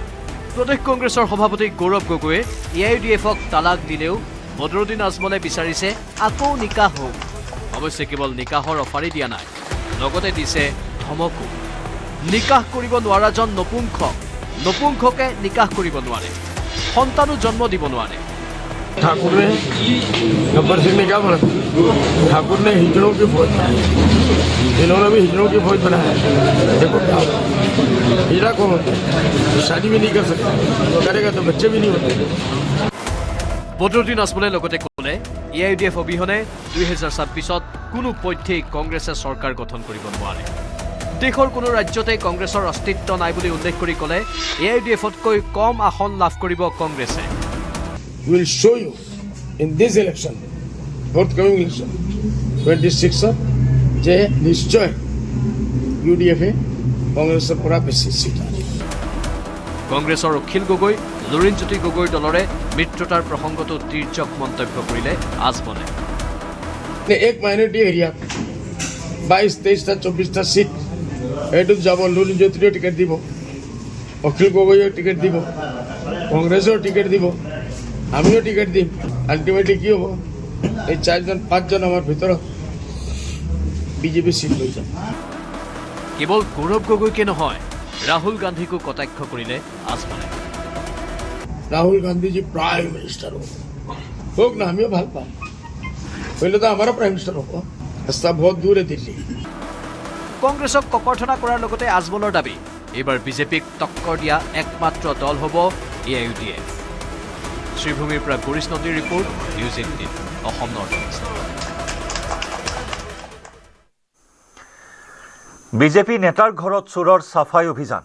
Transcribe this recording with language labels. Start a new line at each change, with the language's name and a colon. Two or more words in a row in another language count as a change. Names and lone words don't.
Assamese: প্ৰদেশ কংগ্ৰেছৰ সভাপতি গৌৰৱ গগৈয়ে AIUDF-ক তালাক দিলেও বদৰুদ্দিন আজমলে বিচাৰিছে আকৌ নিকাহ হওক। অৱশ্যে কেৱল নিকাহৰ অফাৰেই দিয়া নাই, লগতে দিছে ধমকো। নিকাহ কৰিব নোৱাৰাজন নপুংসকে নিকাহ কৰিব নোৱাৰে, সন্তানো জন্ম দিব নোৱাৰে।
Hindi: ठाकुर ने गब्बर सिंह ने क्या बोला? ठाकुर ने हिजड़ों की फौज बनाई, इन्होंने भी हिजड़ों की फौज बनाया। देखो क्या हिजड़ा कौन होता है? तो शादी भी नहीं कर सकता, करेगा तो बच्चे भी नहीं होते।
Assamese: বদৰুদ্দিন আজমলে লগতে ক'লে AIUDF অবিহনে 2026-ত কোনো পক্ষেই কংগ্ৰেছে চৰকাৰ গঠন কৰিব নোৱাৰে। দেশৰ কোনো ৰাজ্যতে কংগ্ৰেছৰ অস্তিত্ব নাই বুলি উল্লেখ কৰি ক'লে AIUDF-তকৈ কম আসন লাভ কৰিব কংগ্ৰেছে।
English: We will show you in this election, forthcoming election, 26th,
Assamese: যে নিশ্চয় UDF-এ কংগ্ৰেছৰ পৰা বেছি সিট আনে। কংগ্ৰেছৰ অখিল গগৈ, লুৰিণজ্যোতি গগৈৰ দলৰে মিত্ৰতাৰ প্ৰসংগতো তীৰ্যক মন্তব্য কৰিলে আজমলে। এক
English: minority area
Assamese: 22, 23টা 24টা সিট, এইটোত যাব। লুৰিণজ্যোতিও টিকেট দিব, অখিল গগৈও টিকেট দিব, কংগ্ৰেছৰ টিকেট দিব, আমিও টিকেট দিম। আল্টিমেটলি কি হ'ব? এই 4-5জন আমাৰ ভিতৰত বিজেপি সিট লৈ যাব। কেৱল গৌৰৱ গগৈকে নহয়, ৰাহুল গান্ধীকো কটাক্ষ কৰিলে আজমলে।
Hindi: राहुल गांधी जी
English: prime minister
Hindi: होग ना, हमें ভাল पाओ। पहले तो हमारा
English: prime minister
Hindi: होगा, रास्ता बहुत दूर है दिल्ली।
Assamese: কংগ্ৰেছক ককৰ্থনা কৰাৰ লগতে আজমলৰ দাবী, এইবাৰ বিজেপিক টক্কৰ দিয়া একমাত্ৰ দল হ'ব AIUDF। শ্ৰীভূমিৰ পৰা গৰিশ নন্দীৰ ৰিপৰ্ট, নিউজ 18 অসম নৰ্থ ইষ্ট। বিজেপি নেতাৰ ঘৰত চোৰৰ চাফাই অভিযান।